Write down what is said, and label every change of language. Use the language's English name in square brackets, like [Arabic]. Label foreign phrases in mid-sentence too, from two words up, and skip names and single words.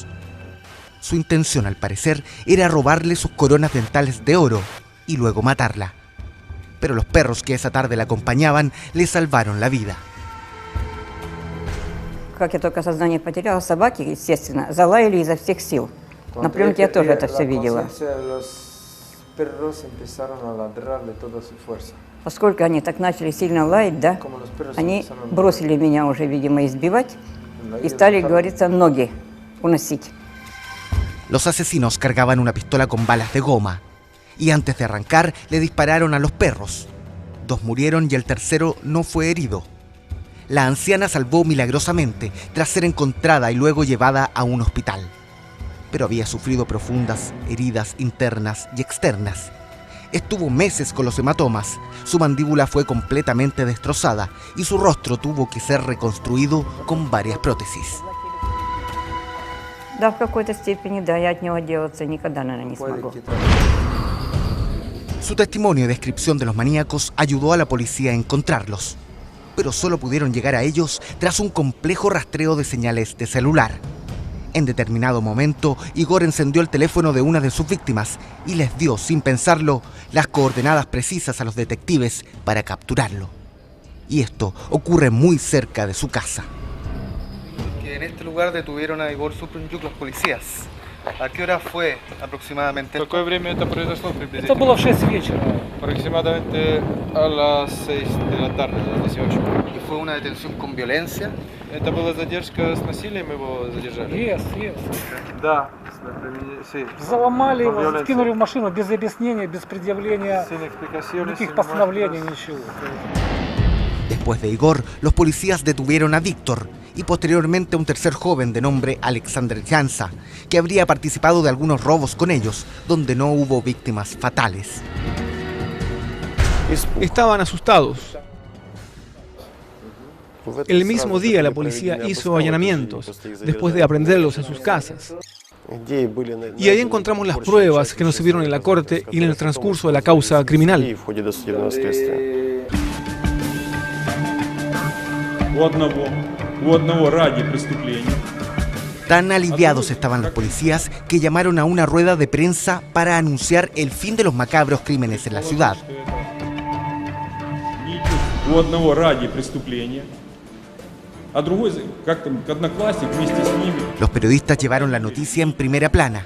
[Spanish] Su intención, al parecer, era robarle sus coronas dentales de oro y luego matarla. Pero los perros que esa tarde la acompañaban le salvaron la vida. [Russian] Как я только сознание потеряла, собаки, естественно, залаяли изо всех сил. На пленке я тоже это все видела. Поскольку они так начали сильно лаять, да, они бросили меня уже, видимо, избивать и стали, говорится, ноги уносить. [Spanish] Los asesinos cargaban una pistola con balas de goma y antes de arrancar le dispararon a los perros. 2 murieron y el tercero no fue herido. La anciana salvó milagrosamente tras ser encontrada y luego llevada a un hospital. Pero había sufrido profundas heridas internas y externas. Estuvo meses con los hematomas, su mandíbula fue completamente destrozada y su rostro tuvo que ser reconstruido con varias prótesis. [Russian] Да, в какой-то степени, да, я от него отделаться никогда, наверное, не смогу. [Spanish] Su testimonio y descripción de los maníacos ayudó a la policía a encontrarlos, pero solo pudieron llegar a ellos tras un complejo rastreo de señales de celular. En determinado momento, Igor encendió el teléfono de una de sus víctimas y les dio, sin pensarlo, las coordenadas precisas a los detectives para capturarlo. Y esto ocurre muy cerca de su casa. Que en este lugar detuvieron a Igor Suprunjuk los policías. ¿A qué hora fue aproximadamente? [Russian] ¿Какое время это произошло приблизительно? Это было в 6 вечера. [Spanish] Aproximadamente a las 6 de la tarde, a las 18. ¿Y fue una detención con violencia? [Russian] Это была задержка с насилием, его задержали? Yes. Да, sí. Заломали его, скинули в машину без объяснения, без предъявления, никаких постановлений, ничего. [Spanish] Después de Igor, los policías detuvieron a Víctor y posteriormente a un tercer joven de nombre Alexander Jansa, que habría participado de algunos robos con ellos, donde no hubo víctimas fatales. Estaban asustados. El mismo día la policía hizo allanamientos, después de aprehenderlos en sus casas. Y ahí encontramos las pruebas que nos sirvieron en la corte y en el transcurso de la causa criminal. [Russian] У одного ради преступления [Spanish] Tan aliviados estaban los policías que llamaron a una rueda de prensa para anunciar el fin de los macabros crímenes en la ciudad. Los periodistas llevaron la noticia en primera plana.